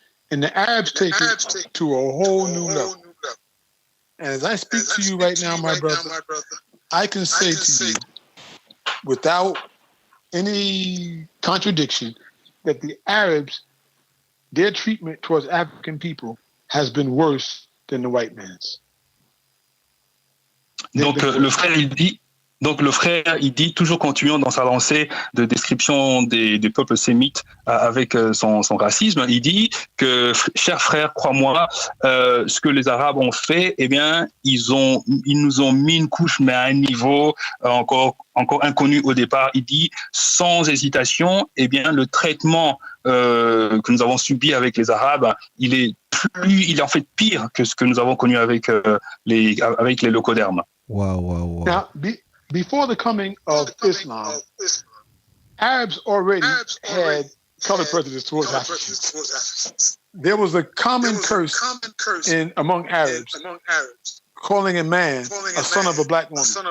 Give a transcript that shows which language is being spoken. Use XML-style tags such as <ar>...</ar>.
<en>And the Arabs take it to a whole new level. And as I speak to you right now, my brother, I can say to you, without any contradiction, that the Arabs, their treatment towards African people has been worse than the white man's.</en> <fr>Donc le frère, il dit, toujours continuant dans sa lancée de description des peuples sémites avec son racisme, il dit que, cher frère, crois-moi, ce que les Arabes ont fait, eh bien, ils nous ont mis une couche, mais à un niveau encore inconnu au départ. Il dit, sans hésitation, eh bien, le traitement que nous avons subi avec les Arabes, il est en fait pire que ce que nous avons connu avec les leucodermes. Wow.</fr> <en>Now, before the coming of Islam, Arabs already had color prejudice towards Africans. There was a common curse among Arabs calling a man a son of a black woman.</en>